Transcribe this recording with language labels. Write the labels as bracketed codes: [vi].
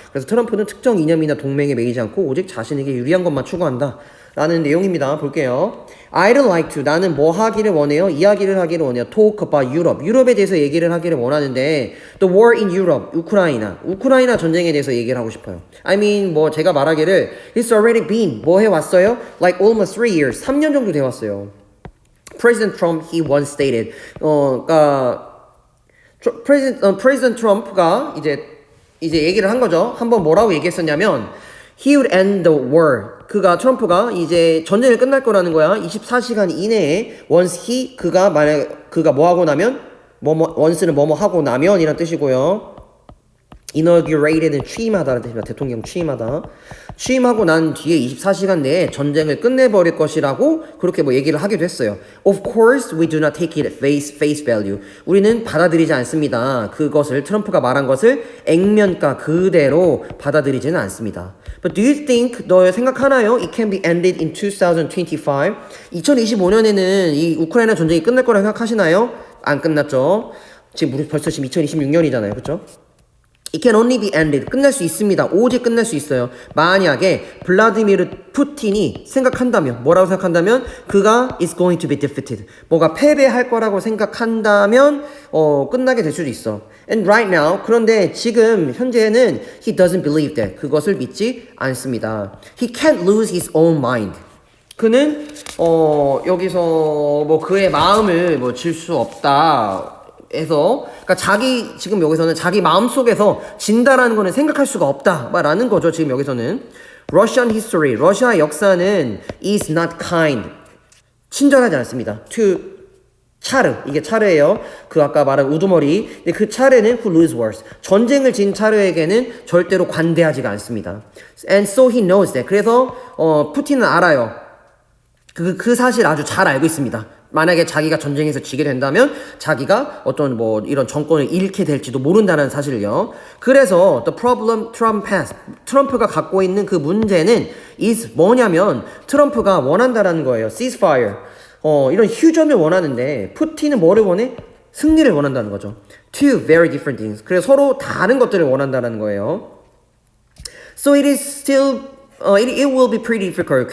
[ko] 그래서 트럼프는 특정 이념이나 동맹에 매이지 않고 오직 자신에게 유리한 것만 추구한다. 라는 내용입니다. 볼게요. [en] I'd like to, [ko] 나는 뭐 하기를 원해요? 이야기를 하기를 원해요. [en] Talk about Europe. [ko] 유럽에 대해서 얘기를 하기를 원하는데 [en] The war in Europe, [ko] 우크라이나 전쟁에 대해서 얘기를 하고 싶어요. [en] I mean, [ko] 제가 말하기를 [en] It's already been, [ko] 뭐 해왔어요? [en] Like almost 3 years, [ko] 3년 정도 돼왔어요. [en] President Trump he once stated. [ko] 그러니까 President Trump가 이제 얘기를 한 거죠. 한번 뭐라고 얘기했었냐면 [en] he would end the war. [ko] 트럼프가 이제 전쟁이 끝날 거라는 거야. 24시간 이내에 once 그가 뭐 하고 나면 once는 뭐뭐 하고 나면이란 뜻이고요. inaugurated는 취임하다라는 뜻입니다. 대통령 취임하다. 취임하고 난 뒤에 24시간 내에 전쟁을 끝내버릴 것이라고 그렇게 뭐 얘기를 하기도 했어요. [en] Of course, we do not take it face value. [ko] 우리는 받아들이지 않습니다. 그것을 트럼프가 말한 것을 액면가 그대로 받아들이지는 않습니다. [en] But do you think [ko] 너 생각하나요? [en] It can be ended in 2025. [ko] 2025년에는 이 우크라이나 전쟁이 끝날 거라고 생각하시나요? 안 끝났죠. 지금 벌써 2026년이잖아요. 그렇죠? [en] It can only be ended. [ko] 끝날 수 있습니다. 오직 끝날 수 있어요. 만약에 블라디미르 푸틴이 생각한다면 뭐라고 생각한다면 그가 [en] is going to be defeated. [ko] 뭐가 패배할 거라고 생각한다면 끝나게 될 수도 있어. [en] And right now [ko] 그런데 지금 현재는 [en] he doesn't believe that. [ko] 그것을 믿지 않습니다. [en] He can't lose his own mind. [ko] 그는 여기서 뭐 그의 마음을 뭐 질 수 없다. 해서 그러니까 지금 여기서는 자기 마음속에서 진다라는 거는 생각할 수가 없다라는 거죠. 지금 여기서는 [en] Russian history, [ko] 러시아 역사는 [en] is not kind, [ko] 친절하지 않습니다. to 차르, 이게 차르예요. 그 아까 말한 우두머리. 근데 그 차르는 [en] who lose wars, [ko] 전쟁을 진 차르에게는 절대로 관대하지가 않습니다. [en] And so he knows that. [ko] 그래서 푸틴은 알아요. 그 사실 아주 잘 알고 있습니다. 만약에 자기가 전쟁에서 지게 된다면 자기가 어떤 뭐 이런 정권을 잃게 될지도 모른다는 사실을요. 그래서 [en] the problem Trump has, [ko] 트럼프가 갖고 있는 그 문제는 is 뭐냐면 트럼프가 원한다라는 거예요. [en] ceasefire. [ko] 이런 휴전을 원하는데 푸틴은 뭐를 원해? 승리를 원한다는 거죠. [en] Two very different things. [ko] 그래서 서로 다른 것들을 원한다는 거예요. [en] So it is still it will be pretty difficult.